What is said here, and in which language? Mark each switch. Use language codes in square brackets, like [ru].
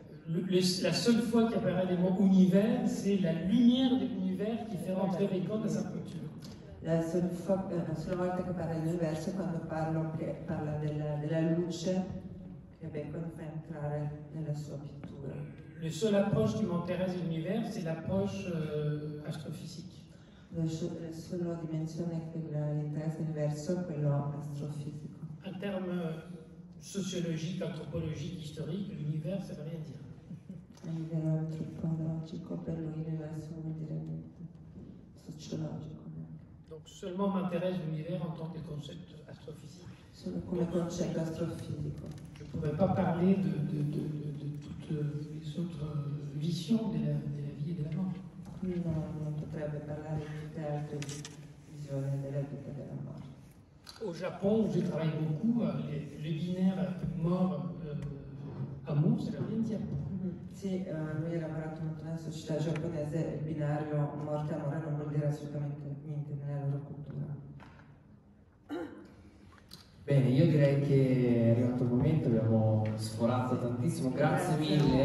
[fr] La seule fois qu'apparaît le mot univers, c'est la lumière de l'univers qui fait rentrer Bacon dans sa culture. [it] La sola volta che parla dell'universo è quando parla della luce che Bacon fa entrare nella sua pittura. [fr] La seule approche qui m'intéresse de l'univers, c'est l'approche astrophysique. [it] La sola dimensione che gli interessa dell'universo è quello astrofisico. [fr] En termes sociologiques, anthropologiques, historiques, l'univers, ça ne veut rien dire. [it] A livello antropologico per lui l'universo non vuol dire niente, sociologico neanche. [fr] Donc seulement m'intéresse l'univers en tant que concept astrophysique. [it] Solo come concetto astrofisico. [fr] Je ne pourrais pas parler de toutes les autres visions de la vie et de la mort. [it] Non potrebbe parlare di tutte le altre visioni della vita e della morte. [fr] Au Japon, où je travaille beaucoup, le binaire mort-amour, ça ne veut rien dire. [it] Sì, lui ha lavorato molto nella società giapponese, il binario morte e amore non vuol dire assolutamente niente nella loro cultura. Bene, io direi che è arrivato il momento, abbiamo sforato tantissimo, grazie mille.